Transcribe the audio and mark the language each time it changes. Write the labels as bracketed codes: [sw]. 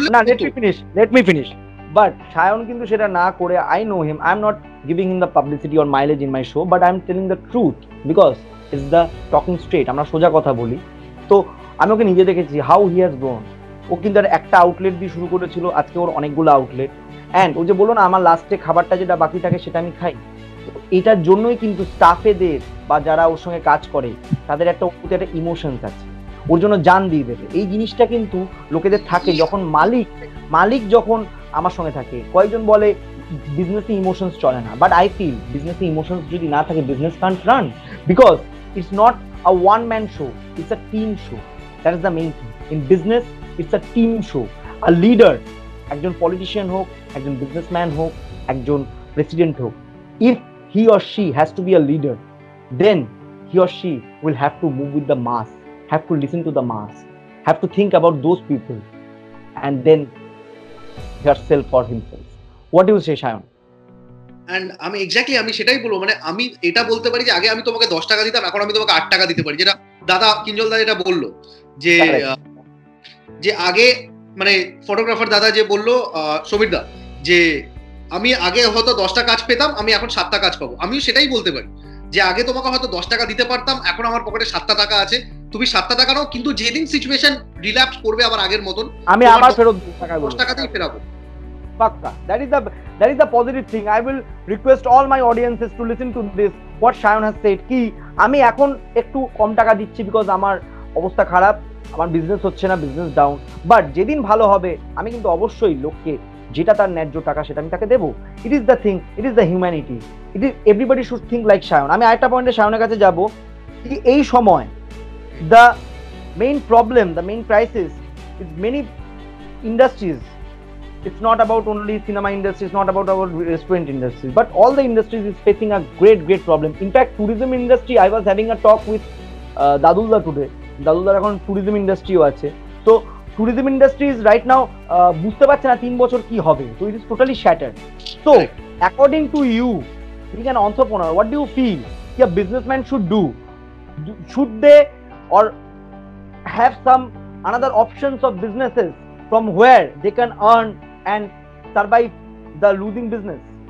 [en] না, let me finish. But Shayan [bn] কিন্তু সেটা না করে, [en] I know him, I'm not giving him the publicity or mileage in my show, but I'm telling the truth because it's the talking straight. [bn] আমরা সোজা কথা বলি। তো আমি ওকে নিজে দেখেছি [en] how he has grown. [bn] ও কিন্তু একটা আউটলেট দিয়ে শুরু করেছিল, আজকে ওর অনেকগুলো আউটলেট। অ্যান্ড ও যে বলো না আমার লাস্টে খাবারটা যেটা বাকি থাকে সেটা আমি খাই, এটার জন্যই কিন্তু স্টাফেদের বা যারা ওর সঙ্গে কাজ করে তাদের একটা ইমোশনস আছে, ওর জন্য জান দিয়ে দেবে। এই জিনিসটা কিন্তু লোকেদের থাকে যখন মালিক যখন আমার সঙ্গে থাকে। কয়েকজন বলে বিজনেসে ইমোশনস চলে না, [en] but I feel বিজনেসে emotions [bn] যদি না থাকে [en] Business can't run, because it's not a one man show, it's a team show. That is the main thing in business, it's a team show. A leader, [bn] একজন politician হোক, একজন businessman হোক, একজন president হোক, [en] if he or she has to be a leader, then he or she will have to move with the mass, have to listen to the mass, have to think about those people, and then herself or himself. What do you say, Shayan? [bn] And আমি সেটাই বলবো, মানে আমি এটা বলতে পারি যে আগে আমি তোমাকে 10 টাকা দিতাম, এখন আমি তোমাকে 8 টাকা দিতে পারি। যেটা দাদা কিঞ্জল দা যেটা বললো যে আগে, মানে ফটোগ্রাফার দাদা যে বললো সমীর দা, যে আমি আগে হয়তো 10টা কাজ পেতাম, আমি এখন 7টা কাজ পাবো। আমিও সেটাই বলতে পারি যে আগে তোমাকে হয়তো 10 টাকা দিতে পারতাম, এখন আমার পকেটে 7টা টাকা আছে, তুমি 7টা টাকা নাও, কিন্তু যেদিন সিচুয়েশন রিল্যাপস করবে আবার আগের মতন, আমি আবার ফেরত 10 টাকাতেই ফেরাবো। পাক্কা। [en] That is the positive thing. I will request all my audiences to listen to this, what Shayan has said, [bn] কি আমি এখন একটু কম টাকা দিচ্ছি বিকজ আমার অবস্থা খারাপ, আমার বিজনেস হচ্ছে না, বিজনেস ডাউন, বাট যেদিন ভালো হবে আমি কিন্তু অবশ্যই লোককে যেটা তার ন্যায্য টাকা সেটা আমি তাকে দেবো। [en] It is the thing, it is the humanity, it is everybody should think like Shayan. [bn] আমি আরেকটা পয়েন্টে Shayan's কাছে যাবো, এই সময় [en] The main problem, the main crisis is many industries. It's not about only cinema industry, it's not about our restaurant industry, but all the industries is facing a great problem. In fact, tourism industry, I was having a talk with Dadulda today. [bn] Dadulda এখন tourism industry ও আছে। [en] So tourism industry is right now [bn] বুঝতে পারছে না 3 বছর কি হবে, [en] so it is totally shattered. So according to you, being an entrepreneur, what do you feel a businessman should do? Should they or have some another options of businesses from where they can earn and survive the losing business?